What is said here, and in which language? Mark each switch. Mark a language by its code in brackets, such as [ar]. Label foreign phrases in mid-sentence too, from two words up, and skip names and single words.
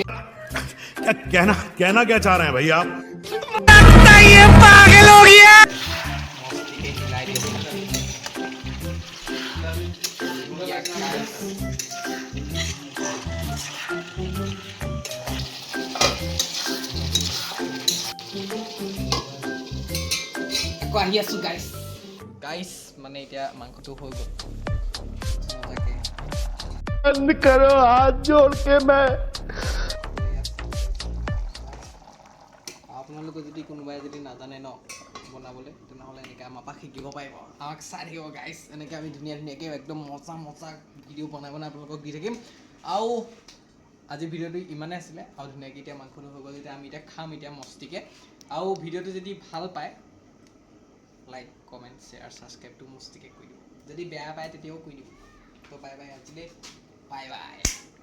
[hi] कहना क्या चाह रहे हैं भैया आप [as] মস্তিকৈ মিলাই দিব লাগে আকৌ আহি আছোঁ [en] guys guys [as] মানে এতিয়া মাংসটো হৈ গ'ল মজাকৈ [hi] करो हाथ जोड़ के मैं [as] আপোনালোকে যদি কোনোবাই যদি নাজানে ন বনাবলৈ তেনেহ'লে এনেকৈ আমাৰ পৰা শিকিব পাৰিব আমাক চাই থাকিব গাইছ এনেকৈ আমি ধুনীয়াকৈ একদম মজা মজা ভিডিঅ' বনাই আপোনালোকক দি থাকিম আৰু আজি ভিডিঅ'টো ইমানেই আছিলে আৰু ধুনীয়াকৈ এতিয়া মাংসটো হৈ গ'ল যেতিয়া আমি এতিয়া খাম এতিয়া মস্তিকৈ আৰু ভিডিঅ'টো যদি ভাল পায় [en] like comment share [as] ছাবস্ক্ৰাইবটো মস্তিকৈ কৰি দিব যদি বেয়া পায় তেতিয়াও কৰি দিব তো [en] bye bye [as] আজিলৈ [en] bye bye